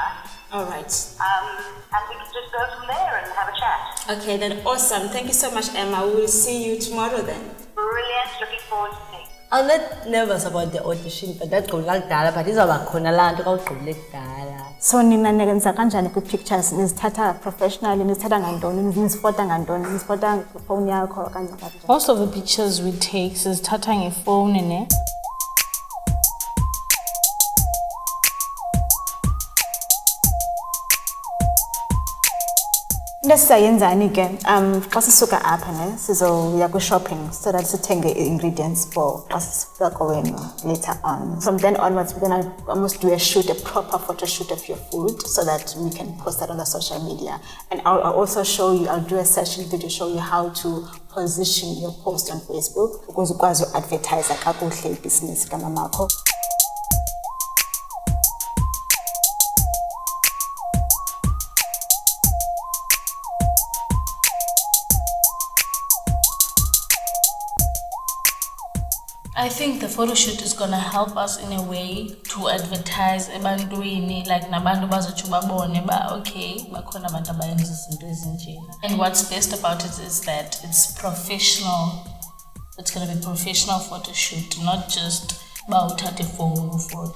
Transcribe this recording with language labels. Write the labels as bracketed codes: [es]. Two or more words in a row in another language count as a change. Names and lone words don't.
[en] All right. And we can just go from there and have a chat. Okay, then awesome. Thank you so much, Emma. We will see you tomorrow then. Brilliant. Looking forward to seeing you. I'm not nervous about the audition, but that's going like that. But it's about Konaland, like that. [zu] So nina nenza kanjani ku pictures nizithatha professionally, nizithatha ngantoni, nizifota ngantoni, nizifota phone yakho kanjani? [en] Most of the pictures we take is tatang phone ne. [xh] Lesayenzani ke xa sisuka apha ne sizoya ku shopping [en] so that [xh] sithenge [en] ingredients for [xh] xa sifika kowenu [en] later on. From then onwards we're gonna almost do a proper photo shoot of your food so that we can post that on the social media. And I'll also show you, I'll do a session video to show you how to position your post on Facebook because [xh] ukwazi advertise kakuhle business kamamakho. [en] I think the photo shoot is gonna help us in a way to advertise ebantwini, like [zu] nabantu bazotsho babone ba okay bakhona abantu abayenza izinto ezinjena. [en] And what's best about it is that it's professional. It's gonna be professional photo shoot, not just [zu] ba uthathe [en] phone photo.